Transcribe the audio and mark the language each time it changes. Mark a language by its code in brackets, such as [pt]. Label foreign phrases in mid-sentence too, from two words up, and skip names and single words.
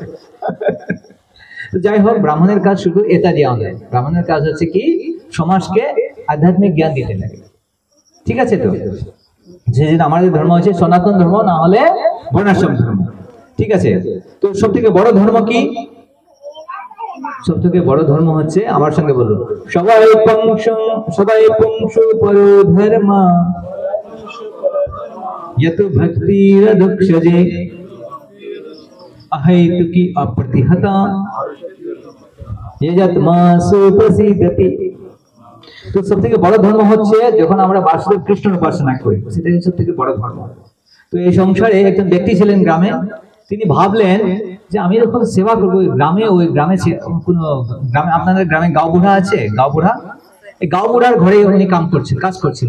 [bn] যাই হোক, ব্রাহ্মণের কাজ শুধু এটা দেওয়া নয়, ব্রাহ্মণের কাজ হচ্ছে কি, সমাজকে আধ্যাত্মিক জ্ঞান দিতে লাগে, ঠিক আছে তো। যে আমাদের ধর্ম হচ্ছে সনাতন ধর্ম, না হলে বর্ণাশ্রম ধর্ম, ঠিক আছে। তো সব থেকে বড় ধর্ম কি? সব থেকে বড় ধর্ম হচ্ছে, আমার সঙ্গে বলুন, [sa] সবাই পুংস পরো ধর্ম यत भक्तिरधक्षजे अहैतुकी अप्रतिहता यजत्मासु प्रसीदति। [bn] তো সব থেকে বড় ধর্ম হচ্ছে যখন আমরা বাসুদেব কৃষ্ণের উপাসনা করি, সেটাই সব থেকে বড় ধর্ম। তো এই সংসারে একজন ব্যক্তি ছিলেন গ্রামে, তিনি ভাবলেন যে আমি যখন সেবা করবো গ্রামে, ওই গ্রামে কোনো গ্রামে, আপনাদের গ্রামে গাঁও বুড়া আছে, গাঁও বুড়া, এই গাঁও বুড়ার ঘরে উনি কাজ করছিল।